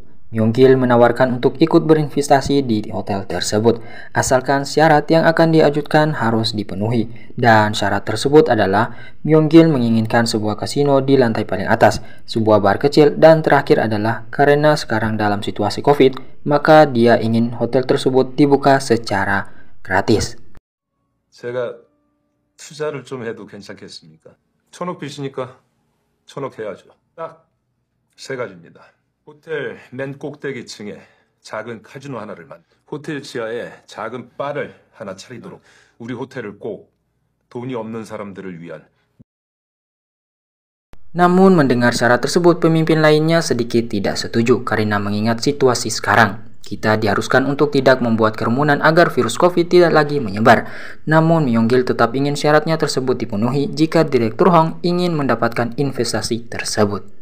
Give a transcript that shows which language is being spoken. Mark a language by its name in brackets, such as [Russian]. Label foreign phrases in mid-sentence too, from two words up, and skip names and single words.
[Indonesian] Myung-gil menawarkan untuk ikut berinvestasi di hotel tersebut, asalkan syarat yang akan diajukan harus dipenuhi. Dan syarat tersebut adalah Myung-gil menginginkan sebuah kasino di lantai paling atas, sebuah bar kecil, dan terakhir adalah karena sekarang dalam situasi COVID, maka dia ingin hotel tersebut dibuka secara gratis. [Korean] 제가 투자를 좀 해도 괜찮겠습니까? 1,000억 빚이니까 1,000억 해야죠. 딱 3가지입니다. 호텔 맨 꼭대기 층에 작은 카지노 하나를 호텔 지하에 작은 바를 하나 차리도록 우리 호텔을 꼭 돈이 없는 사람들을 위한. [Indonesian] Namun mendengar syarat tersebut, pemimpin lainnya sedikit tidak setuju karena mengingat situasi sekarang. Kita diharuskan untuk tidak membuat kerumunan agar virus COVID tidak lagi menyebar. Namun Myung-gil tetap ingin syaratnya tersebut dipenuhi jika Direktur Hong ingin mendapatkan investasi tersebut.